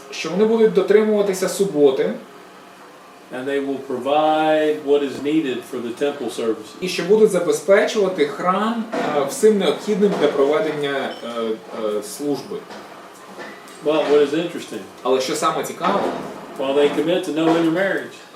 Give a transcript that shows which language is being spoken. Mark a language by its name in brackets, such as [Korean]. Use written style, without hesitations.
[Ukrainian] Що вони будуть дотримуватися суботи, [English] And they will provide what is needed for the temple services. [Ukrainian] і що будуть забезпечувати храм всім необхідним для проведення служби. [English] But what is interesting, [Ukrainian] Але що саме цікаво, [English] while they commit to no intermarriage,